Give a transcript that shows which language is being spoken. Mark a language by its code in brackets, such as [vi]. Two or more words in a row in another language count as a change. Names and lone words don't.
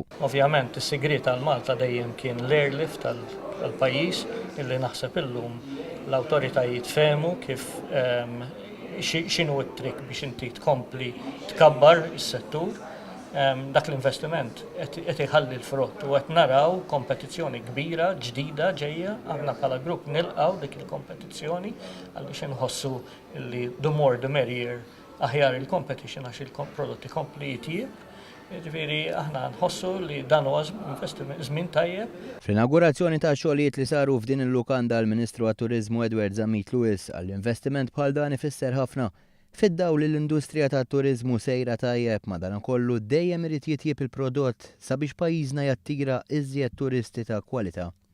[mt] Ovvjament is-sigriet tal-Malta dejjem kien l-airlift tal-pajjiż illi naħseb illum l-awtoritajiet fehmu kif x'inhu t-trik biex inti tkompli tkabbar is-settur. Dak l-investiment qed iħalli l-frott u qed naraw kompetizzjoni kbira ġdida ġejja aħna bħala grupp nilqgħu dik il-kompetizzjoni għaliex inħossu li [en] the more the merrier [mt] aħjar il-competition għax il-prodott ikompli jitjieb. Jiġifieri aħna nħossu li dan huwa żmien tajjeb. Fl-inaugurazzjoni ta' xogħlijiet li saru f'din il-lukanda l-Ministru għat-Turiżmu Edward Zamit Lewis għall-investiment bħal dan ifisser ħafna fid-daw li l-industrija tat-turiżmu sejra tajjeb madankollu dejjem irid jitjieb il-prodott sabiex pajjiżna jattira iżjed turisti ta' kwalità.